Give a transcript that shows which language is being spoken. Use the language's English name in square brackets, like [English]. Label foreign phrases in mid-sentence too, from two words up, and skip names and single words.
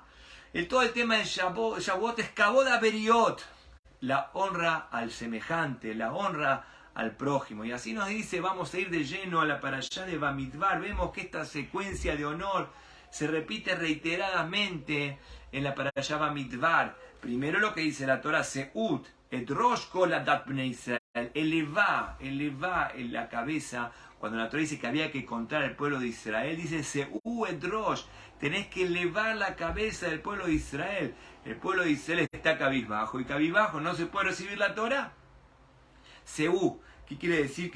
[Spanish] Todo el tema de Shavuot es kabod a Beriot, la honra al semejante, la honra al prójimo. Y así nos dice, vamos a ir de lleno a la parashá de Bamidbar. Vemos que esta secuencia de honor se repite reiteradamente en la parashá Bamidbar. Primero lo que dice la Torah: [Hebrew] שאו את ראש כל עדת בני ישראל, [Spanish] eleva en la cabeza. Cuando la Torah dice que había que contar al pueblo de Israel, dice [Hebrew] שאו את ראש, [Spanish] tenés que elevar la cabeza del pueblo de Israel. El pueblo de Israel está cabizbajo, y cabizbajo no se puede recibir la Torah. Seú, ¿qué quiere decir?